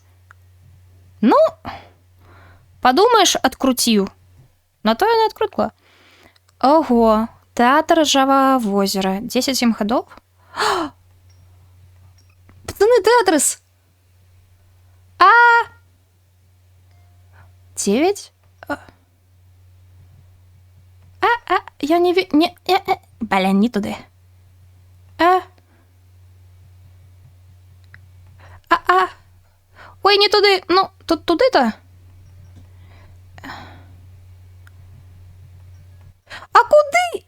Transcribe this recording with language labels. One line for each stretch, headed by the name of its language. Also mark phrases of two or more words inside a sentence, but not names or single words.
Belarusian: Падумаеш, адкруціў. На то яна адкрутла. Ого, тэатр Іржавае возера. 10-7 гадоў? Пацаны, тэатрыс! 9? Я не...
Ukrainian: Блін, не туди. Ой, не туди. Ну, тут туди-то. А куди?